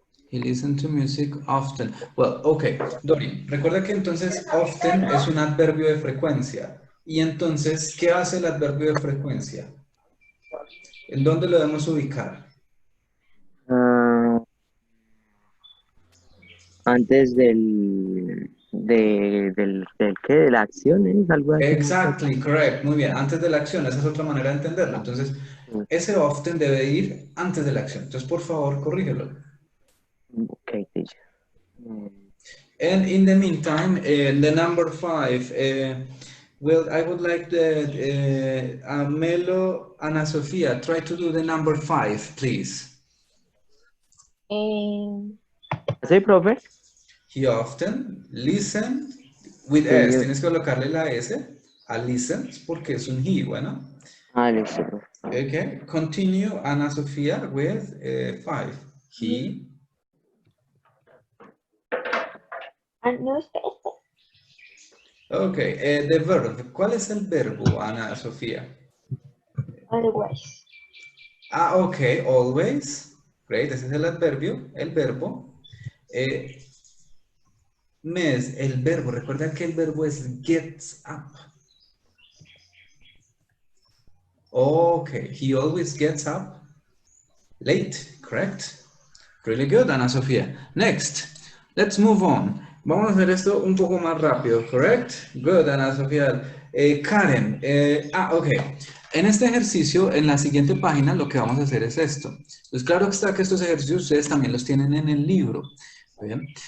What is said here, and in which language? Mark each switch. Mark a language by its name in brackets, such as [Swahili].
[English] He listens to music often. Well, okay, [Spanish] Dorian, recuerda que entonces often es un adverbio de frecuencia. Y entonces, ¿qué hace el adverbio de frecuencia? ¿En dónde lo debemos ubicar? Antes del ¿qué? De la acción, ¿es? Algo así. [English] Exactly, correct. [Spanish] Muy bien, antes de la acción, esa es otra manera de entenderlo. Entonces, ese often debe ir antes de la acción. Entonces, por favor, corrígelo. [English] Okay, teacher. And in the meantime, the number 5, well, I would like the Melo, Ana Sofia, try to do the number 5, please. [Spanish] ¿Sí, profe? [English] He often listen with S. [Spanish] Tienes que colocarle la S a listens porque es un he, bueno. Listo. [English] Okay, continue, Ana Sofia, with 5. He. No, Okay, the verb. [Spanish] ¿Cuál es el verbo, Ana Sofía? [English] always. Okay, always. Great, [Spanish] ese es el adverbio, el verbo. Mes, el verbo. Recuerda que el verbo es gets up. [English] Okay, he always gets up late, correct? Really good, Ana Sofía. Next, let's move on. [Spanish] Vamos a hacer esto un poco más rápido, [English] correct? Good, [Spanish] Ana Sofía. Karen, okay. En este ejercicio, en la siguiente página, lo que vamos a hacer es esto. Pues claro está que estos ejercicios ustedes también los tienen en el libro. Bien.